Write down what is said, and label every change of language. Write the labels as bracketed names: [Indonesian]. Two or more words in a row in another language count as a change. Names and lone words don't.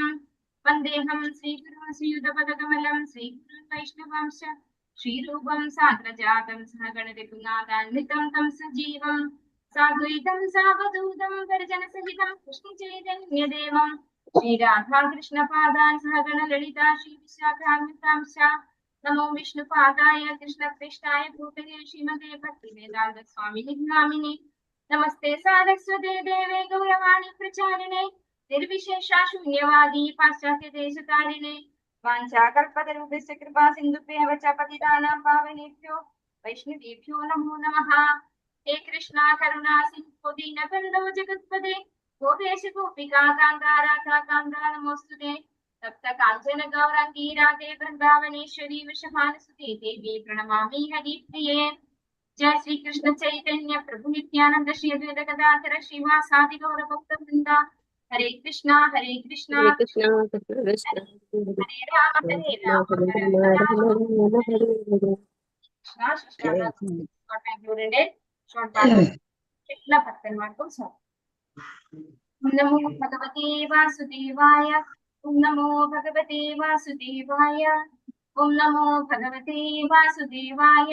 [Sanskrit] വന്ദേഹം ശ്രീഗുരും ശ്രീയുതപദകമലം ശ്രീഗുരുൻ വൈഷ്ണവാംശ ശ്രീരൂപം സാഗ്രജാതം സഹഗണരഘുനാഥാന്വിതം തം സജീവം സാദ്വൈതം സാവധൂതം പരിജനസഹിതം കൃഷ്ണചൈതന്യദേവം ശ്രീരാധാകൃഷ്ണപാദാൻ സഹഗണലളിതാ ശ്രീവിശാഖാന്വിതാംശ. നമോ വിഷ്ണുപാദായ കൃഷ്ണകൃഷ്ണായ ഭൂതലേ ശ്രീമതേ ഭക്തിവേദാന്ത സ്വാമിനി നാമിനി. നമസ്തേ സാരസ്വതേ ദേവേ ഗൗരവാണി പ്രചാരിണേ നിർവിശേഷ ശൂന്യവാദി പാശ്ചാത്യ ദേശതാരിണേ. वाञ्छाकल्पतरुभ्यश्च कृपा सिन्धुभ्यः च पतितानां पावनेभ्यो वैष्णवेभ्यो नमो नमः. हे कृष्णा करुणा सिन्धो दीनबन्धो जगत्पते गोपेश गोपिका कान्ता राधा कान्ता नमोऽस्तुते. तप्त काञ्चन गौराङ्गी राधे वृन्दावनेश्वरी वृषभानुसुते देवी प्रणमामि हरिप्रिये. जय श्री कृष्ण चैतन्य प्रभु नित्यानंद श्री अद्वैत गदाधर श्रीवासादि गौर भक्तवृंद. हरे कृष्णा ഹരേ കൃഷ്ണ കൃഷ്ണ കൃഷ്ണ हरे राम राम [Malayalam] ഷോർട്ട് പാട്ട് എല്ലാ ഭക്തന്മാർക്കും [Sanskrit] ഓം നമോ ഭഗവതേ വാസുദേവായ ഓം നമോ ഭഗവതേ വാസുദേവായ ഓം നമോ ഭഗവതേ വാസുദേവായ.